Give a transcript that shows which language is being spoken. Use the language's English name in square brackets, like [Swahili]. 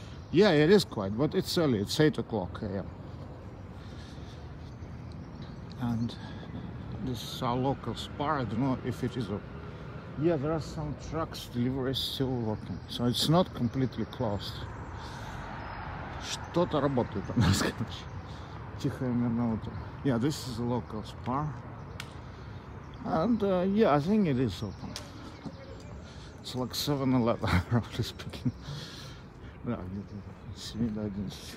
[English] Yeah, it is quite, but it's early, it's 8 o'clock a.m. And this is our local spar. I don't know if it is a... Yeah, there are some trucks, deliveries still working, so it's not completely closed. [Russian] Что-то работает у нас, короче. Тихое мирное утро. [English] Yeah, this is a local spar. And yeah, I think it is open. It's like 7-Eleven, roughly speaking. [Russian] Да, где-то 7 до 11.